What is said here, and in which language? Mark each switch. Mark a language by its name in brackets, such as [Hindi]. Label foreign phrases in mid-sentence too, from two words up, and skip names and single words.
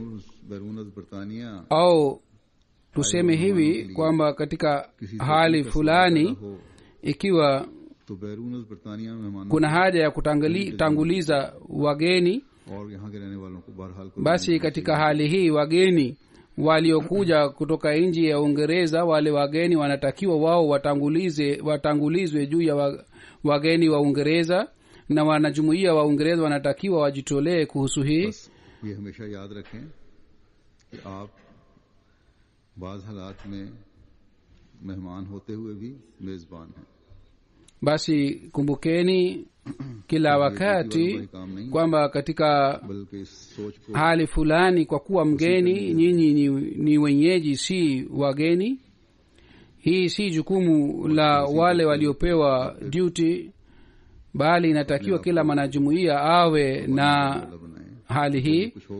[Swahili] Au tuseme hivi kwamba katika hali fulani, ikiwa kuna haja ya kutanguliza wageni, basi katika hali hii wageni waliokuja kutoka nje ya Uingereza, wale wageni wanatakiwa wao watangulizwe juu ya wageni wa Uingereza, na wanajumuia wa Uingereza wanatakiwa wajitolee kuhusu hii. [Hindi] ये हमेशा याद रखें कि आप बाज़ हालात में मेहमान होते हुए भी मेज़बान हैं. [Swahili] Basi kumbukeni kila wakati kwamba katika hali fulani, kwa kuwa mgeni, nyinyi ni wenyeji, si wageni. Hii si jukumu la wale waliopewa duty, bali inatakiwa kila mwanajumuiya awe na hali hii.